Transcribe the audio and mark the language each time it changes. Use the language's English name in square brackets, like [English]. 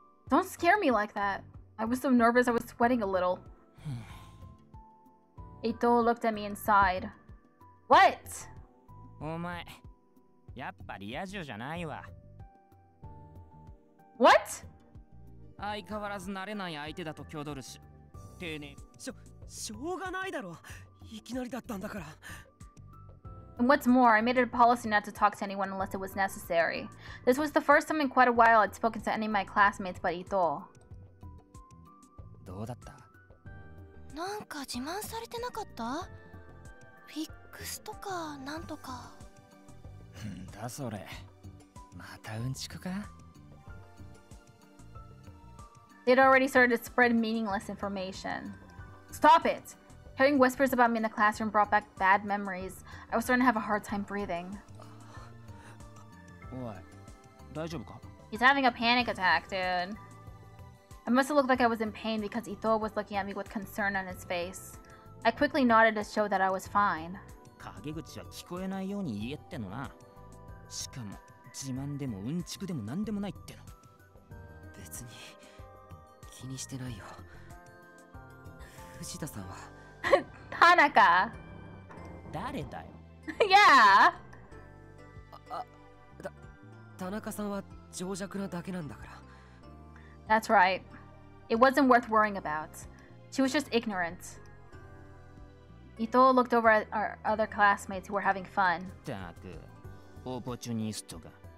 [English] Don't scare me like that. I was so nervous I was sweating a little. Ito looked at me and sighed. What? [Japanese] お前、やっぱリア充じゃないわ。 [English] What? [Japanese] 相変わらず慣れない相手だと挙取るし。丁寧。しょうがないだろ。いきなりだったんだから。 [English] And what's more, I made it a policy not to talk to anyone unless it was necessary. This was the first time in quite a while I'd spoken to any of my classmates but Ito. [Japanese] どうだった？なんか自慢されてなかった？フィックスとかなんとか。んだそれ。またうんちくか？ [English] They'd already started to spread meaningless information. Stop it! Hearing whispers about me in the classroom brought back bad memories. I was starting to have a hard time breathing. [Japanese] おい、大丈夫か？ [English] He's having a panic attack, dude. I must have looked like I was in pain because Ito was looking at me with concern on his face. I quickly nodded to show that I was fine. [Japanese] 陰口は聞こえないように言えってのな。しかも自慢でもうんちくでもなんでもないっての。別に気にしてないよ。藤田さんは。 [English] Tanaka. [Japanese] 誰だよ。 [English] Yeah. [Japanese] 田中さんは情弱なだけなんだから。 [English] That's right. It wasn't worth worrying about. She was just ignorant. Ito looked over at our other classmates who were having fun. [Japanese] たく、オポチュニストが。